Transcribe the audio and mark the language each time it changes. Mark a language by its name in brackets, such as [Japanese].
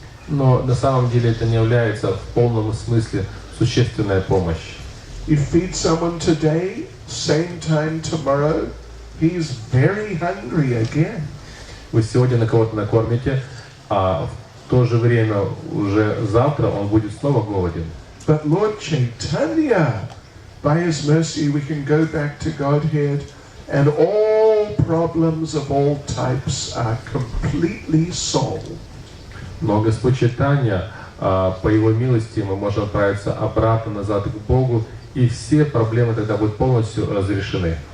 [Russian] Но на самом деле это не является в полном смысле существенная помощь. [English] You feed someone today, same time tomorrow, he's very hungry again. [Russian] Вы сегодня на кого-то накормите, а в то же время уже завтра он будет снова голоден. [English] But Lord Chaitanya, by His mercy, we can go back to Godhead, and all problems of all types are completely solved. [Russian] Но Господь Чайтанья, по Его милости, мы можем отправиться обратно назад к Богу, и все проблемы тогда будут полностью разрешены.